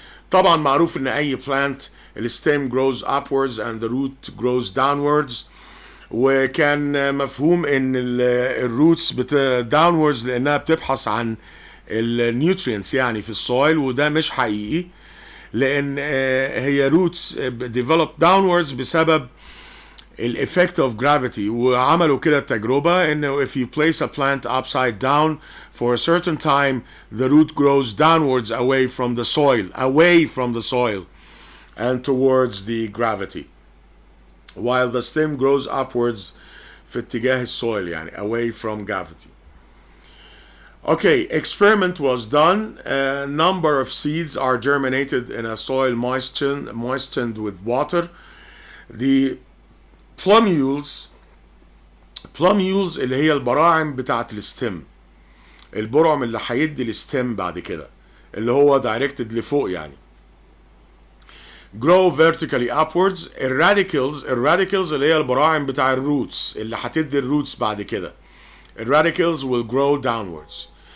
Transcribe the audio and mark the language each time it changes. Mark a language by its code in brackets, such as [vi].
[ar] طبعا معروف ان اي بلانت الستيم [en] grows upwards and the root grows downwards، [ar] وكان مفهوم ان الروتس downwards لانها بتبحث عن النيوترينتس يعني في السويل، وده مش حقيقي، لان هي [en] roots developed downwards [ar] بسبب ال [en] effect of gravity. [ar] وعملوا كده تجربة انه [en] if you place a plant upside down for a certain time the root grows downwards away from the soil and towards the gravity, while the stem grows upwards [ar] في اتجاه السويل يعني [en] away from gravity. Okay, experiment was done. A number of seeds are germinated in a soil moistened with water. [ar] The plummules اللي هي البراعم بتاعت الستم، البرعم اللي هيدي الستم بعد كده اللي هو directed لفوق يعني، [en] grow vertically upwards. [ar] الراديكلز اللي هي البراعم بتاع الروتس اللي هتدي الروتس بعد كده، الراديكلز [en] will grow downwards.